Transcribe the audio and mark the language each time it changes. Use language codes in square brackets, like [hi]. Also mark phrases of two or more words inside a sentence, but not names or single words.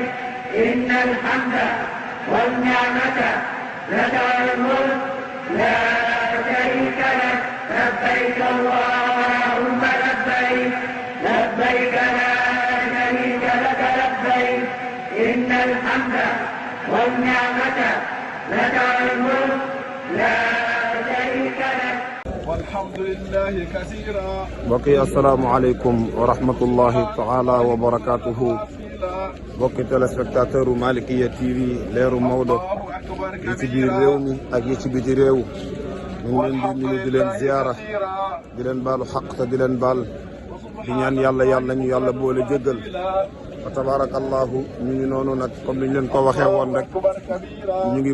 [ar] إن الحمد والنعمة لك والملك لا شريك لك لبيك اللهم لبيك لبيك لا شريك لك لبيك إن الحمد والنعمة لك والملك لا شريك لك والحمد لله كثيرا. mbokk yi السلام عليكم ورحمة الله تعالى وبركاته. [wo] mbokki téléspectateur u Malikiya TV leeru Maodo yi ci biir réew mi ak yi ci biti réew ñu ngi leen di nuyu di leen ziyaara di leen baalu xaq te di leen baal di ñaan yàlla ñu yàlla boole jéggal fa tabarakallahu ñu ngi noonu nag comme niñ leen ko waxee woon rek ñu ngi